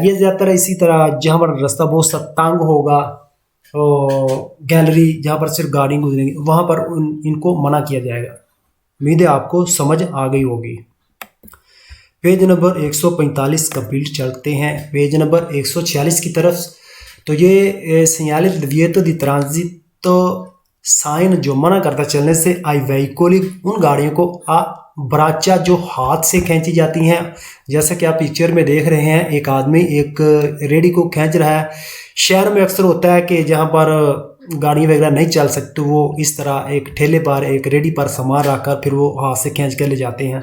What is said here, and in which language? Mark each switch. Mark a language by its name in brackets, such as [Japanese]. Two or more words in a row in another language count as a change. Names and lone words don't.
[Urdu] یہ زیادہ تر اسی طرح جہاں پر راستہ بہت سا تنگ ہو گا اور گیلری جہاں پر صرف گاڑیاں گزریں گی وہاں پر ان کو منع کیا جائے گا. امید ہے آپ کو سمجھ آ گئی ہو گی۔ پیج نمبر 145 کمپلیٹ چلتے ہیں پیج نمبر 146 کی طرف. تو یہ سگنالے [Italian] divieto di transito [Urdu] سائن جو منع کرتا چلنے سے [Italian] ai veicoli [Urdu] ان گاڑیوں کو براچا جو ہاتھ سے کھینچی جاتی ہیں. جیسا کہ آپ پکچر میں دیکھ رہے ہیں، ایک آدمی ایک ریڑھی کو کھینچ رہا ہے. شہر میں اکثر ہوتا ہے کہ جہاں پر گاڑیاں وغیرہ نہیں چل سکتی، وہ اس طرح ایک ٹھیلے پر ایک ریڑھی پر سامان رکھ کر پھر وہ ہاتھ سے کھینچ کر لے جاتے ہیں.